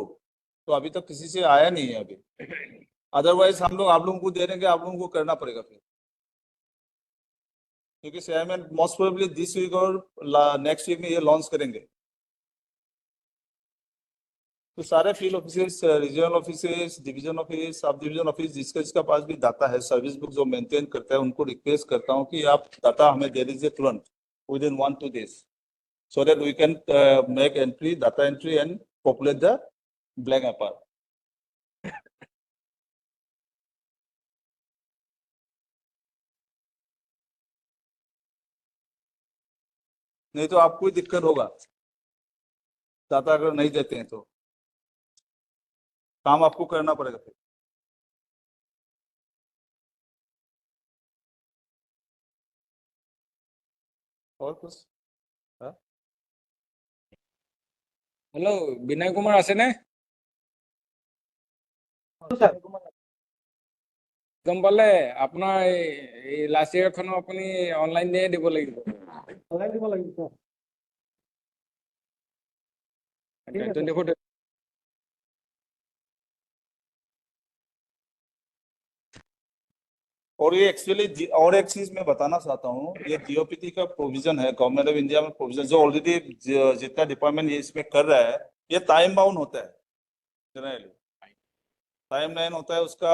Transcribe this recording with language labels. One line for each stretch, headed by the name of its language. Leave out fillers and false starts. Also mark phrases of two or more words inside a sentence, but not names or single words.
Hindi: तो अभी तक किसी से आया नहीं है अभी, अदरवाइज हम लोग आप लोगों को दे देंगे, आप लोगों को करना पड़ेगा फिर, क्योंकि शेयरमैन
English: most probably this week
Hindi: और
English: next week
Hindi: में ये लॉन्च करेंगे। तो सारे
English: field office, regional office, division office, sub division office,
Hindi: जिसका पास भी डाटा है,
English: service book
Hindi: जो मेंटेन करता है, उनको रिक्वेस्ट करता हूँ कि आप डाटा हमें दे दीजिए तुरंत,
English: with in 1-2 days, so that we can make entry, data entry and populate the blank APR.
Hindi: नहीं तो आपको ही दिक्कत होगा, डाटा अगर नहीं देते हैं तो काम आपको करना पड़ेगा फिर। और कुछ?
Assamese: হেল্ল' বিনয় কুমাৰ আছেনে? গম পালে আপোনাৰ এই লাষ্ট ইয়েৰখনো আপুনি অনলাইন দিয়ে দিব লাগিব। অনলাইন দিব লাগিব sir। ঠিক আছে। 24
Hindi: और ये एक्चुअली और एक चीज मैं बताना चाहता हूँ, ये डीओपीटी का प्रोविजन है, गवर्नमेंट ऑफ इंडिया में प्रोविजन, जो ऑलरेडी जितना डिपार्टमेंट ये इसमें कर रहा है, ये
English: time bound
Hindi: होता है, जनरली
English: time line
Hindi: होता है उसका।